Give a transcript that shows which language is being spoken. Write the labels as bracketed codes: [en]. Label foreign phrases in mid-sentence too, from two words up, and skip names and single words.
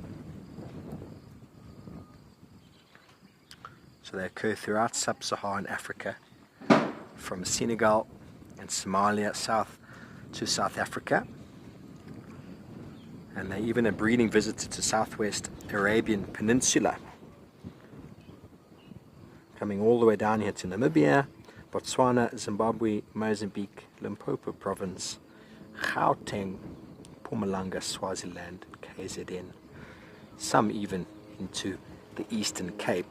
[en] So they occur throughout sub-Saharan Africa, from Senegal and Somalia south to South Africa. And they even a breeding visitor to southwest Arabian Peninsula, coming all the way down here to Namibia, Botswana, Zimbabwe, Mozambique, Limpopo Province, Gauteng, Mpumalanga, Swaziland, KZN, some even into the Eastern Cape.